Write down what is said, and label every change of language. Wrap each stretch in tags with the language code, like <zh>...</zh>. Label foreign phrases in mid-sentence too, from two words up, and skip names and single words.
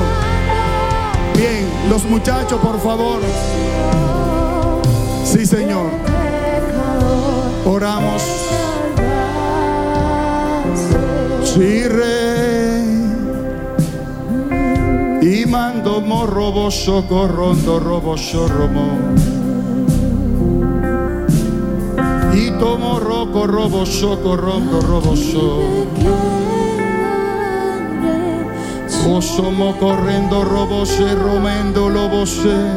<es>Bien, los muchachos, por favor. Sí, Señor. Oramos. Sí, Rey. Y mando morrobo socorrondo robo sorromo. Y tomo roco robo socorrondo robo so. Osomo correndo robo se romendo lobo se.</es>